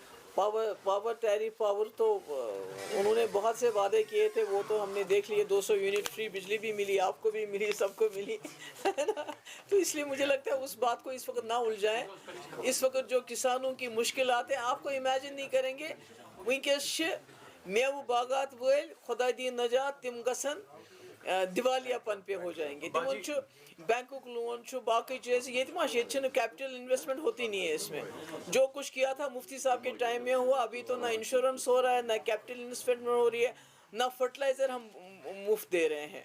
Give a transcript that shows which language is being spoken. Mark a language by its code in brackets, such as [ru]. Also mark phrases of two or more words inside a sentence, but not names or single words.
[en] power tariff [hi] पावर तो उन्होंने बहुत से वादे किए थे, वो तो हमने देख लिए। 200 यूनिट फ्री बिजली भी मिली, आपको भी मिली, सबको मिली, है ना। तो इसलिए मुझे लगता है उस बात को इस वक्त ना उलझाएं। इस वक्त जो किसानों की मुश्किलात हैं, आपको इमेजिन नहीं करेंगे [ks] वैंकस मेव बागात वल खुदा दी नजात तिम गसन दिवालियापन [hi] पे हो जाएंगे। [ks] तिमन बैंकुक [hi] लोन बाकी चीज़ ये [en] capital investment [hi] होती नहीं है इसमें। जो कुछ किया था मुफ्ती साहब के टाइम में हुआ, अभी तो ना इंश्योरेंस हो रहा है, ना [en] capital investment [hi] हो रही है, ना फर्टिलाइज़र हम मुफ्त दे रहे हैं।